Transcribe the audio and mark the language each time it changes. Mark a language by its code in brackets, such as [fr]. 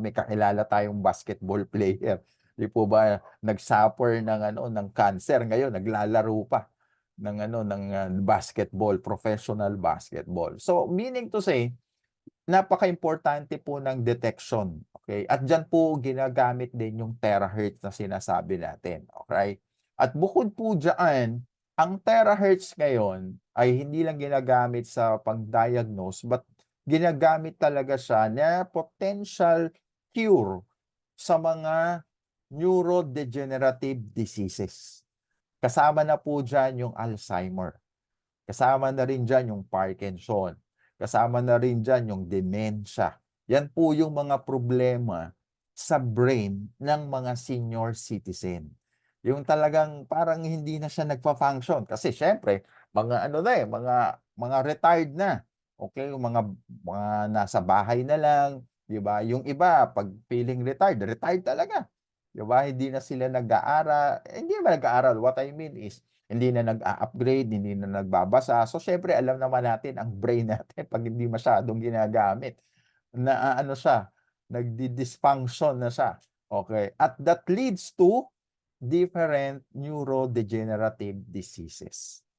[tl] May kakilala tayong basketball player. Di po ba, nag-suffer ng ng cancer, ngayon naglalaro pa ng basketball, professional basketball. [en] So meaning to say, [tl] napaka-importante po ng detection. Okay? At diyan po ginagamit din yung terahertz na sinasabi natin. Okay? At bukod po diyan, ang terahertz ngayon ay hindi lang ginagamit sa pang-diagnose, but ginagamit talaga siya na [en] potential cure [tl] sa mga neurodegenerative diseases. Kasama na po diyan yung Alzheimer. Kasama na rin diyan yung Parkinson. Kasama na rin diyan yung dementia. Yan po yung mga problema sa brain ng mga senior citizen. Yung talagang parang hindi na siya nagfa-function kasi siyempre mga mga retired na. Okay, yung mga nasa bahay na lang, 'di ba? Yung iba pag feeling retired, retired talaga. 'Di ba? Hindi na sila nag-aaral, hindi naman nag-aaral. [en] What I mean is [tl] hindi na nag-a-upgrade, hindi na nagbabasa. So siyempre alam naman natin ang brain natin 'pag hindi masyadong ginagamit, na siya, nagdi-dysfunction na siya. Okay? [en] At that leads to different neurodegenerative diseases.